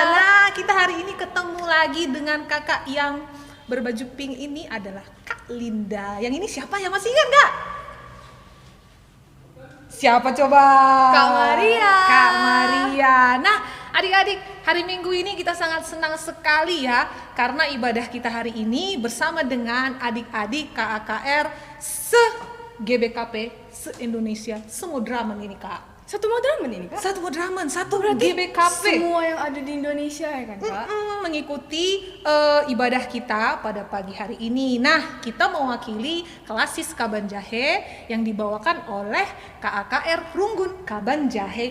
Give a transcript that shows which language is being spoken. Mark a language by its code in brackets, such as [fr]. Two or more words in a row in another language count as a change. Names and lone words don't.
[id] Nah, kita hari ini ketemu lagi dengan kakak yang berbaju pink ini adalah Kak Linda. Yang ini siapa ya, masih ingat nggak? Siapa coba? Kak Maria. Kak Maria. Nah, adik-adik, hari Minggu ini kita sangat senang sekali ya, karena ibadah kita hari ini bersama dengan adik-adik KAKR se-GBKP, se-Indonesia, Semodraman ini Kak. Satu Madraman ini Kak? Satu Madraman, satu Berarti GBKP. semua yang ada di Indonesia ya kan Kak? Mengikuti ibadah kita pada pagi hari ini. Nah, kita mewakili kelas Sis Kaban Jahe yang dibawakan oleh KAKR Runggun Kaban Jahe